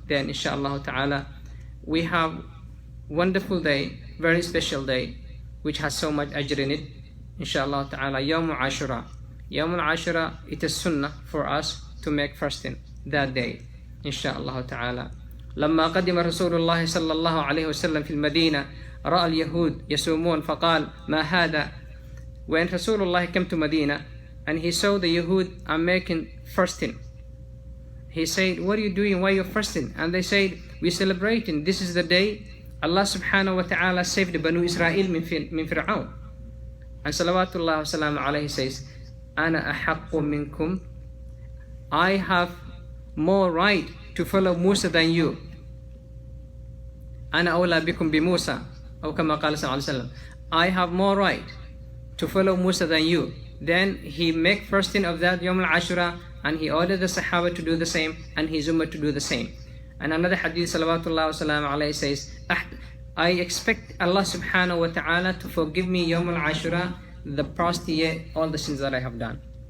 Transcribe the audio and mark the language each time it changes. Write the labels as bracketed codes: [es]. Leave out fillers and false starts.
[en] Then inshallah ta'ala, we have wonderful day, very special day, which has so much ajr in it. Inshallah ta'ala, Yawm al-Ashura. Yawm al-Ashura, it is sunnah for us to make fasting that day, inshallah ta'ala. [ar] لما قدم رسول الله صلى الله عليه وسلم في المدينة رأى اليهود يصومون فقال ما هذا. [en] When Rasulullah came to Medina and he saw the Yahud are making fasting, he said, what are you doing? Why are you fasting? And they said, we're celebrating. This is the day Allah subhanahu wa ta'ala saved Banu Israel min Fir'aun. And salawatullah wa salam alayhi says, [ar] أنا أحق منكم. [en] I have more right to follow Musa than you. [ar] أنا أولى بكم بموسى أو كما قال صلى الله عليه وسلم. [en] I have more right to follow Musa than you. Then he make fasting of that Yawm al-Ashura, and he ordered the Sahaba to do the same and his Ummah to do the same. And another hadith, salawatullah wa salam alayhi, says, I expect Allah subhanahu wa ta'ala to forgive me Yawm al-Ashura, the past year, all the sins that I have done.